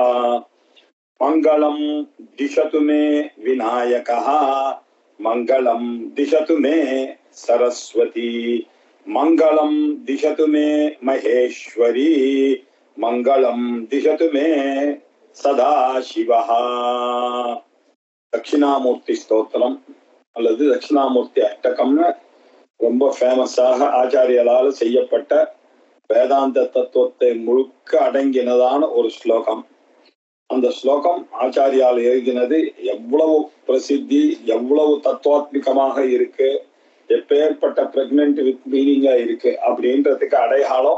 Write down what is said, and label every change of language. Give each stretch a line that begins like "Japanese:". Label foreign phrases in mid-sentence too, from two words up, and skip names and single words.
Sanskrit: मंगलं दिशतु मे विनायकः मंगलं दिशतु मे सरस्वती मंगलं दिशतु मे महेश्वरी मंगलं दिशतु मे सदाशिवः। दक्षिणामूर्ति स्तोत्रम
Tamil: அல்லது தட்சிணாமூர்த்தி அஷ்டகம்னு ரொம்ப ஃபேமஸாக ஆச்சாரியர்களால் செய்யப்பட்ட வேதாந்த தத்துவத்தை முழுக்க அடங்கினதான ஒரு ஸ்லோகம். அந்த ஸ்லோகம் ஆச்சாரியால் எழுதினது எவ்வளவு பிரசித்தி, எவ்வளவு தத்துவாத்மிகமாக இருக்கு, எப்பேற்பட்ட
English: pregnant with meaning
Tamil: இருக்கு அப்படின்றதுக்கு அடையாளம்.